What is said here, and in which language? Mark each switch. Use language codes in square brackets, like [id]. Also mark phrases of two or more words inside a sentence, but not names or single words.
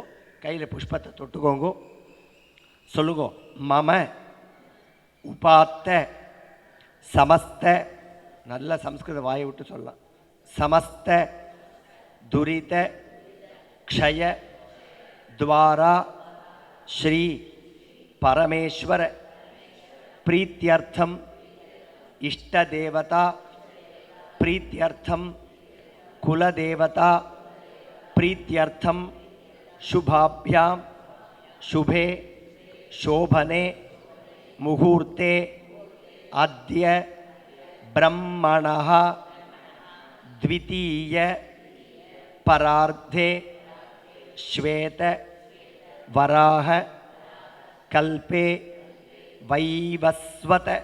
[ta] கையில் புஷ்பத்தை தொட்டுக்கோங்க. சொல்லுங்க, [sa] मम उपात्त समस्त, [ta] நல்ல சம்ஸ்கிருத வாயை விட்டு [sa] சொல்லலாம், समस्त दुरित क्षय द्वारा श्री பரமேஸ்வர प्रीत्यर्थम इष्टदेवता प्रीत्यर्थम कुलदेवता प्रीत्यर्थम शुभाभ्यां शुभे शोभने मुहूर्ते अद्य ब्रह्मणः द्वितीय परार्धे श्वेत वराह कल्पे वैवस्वत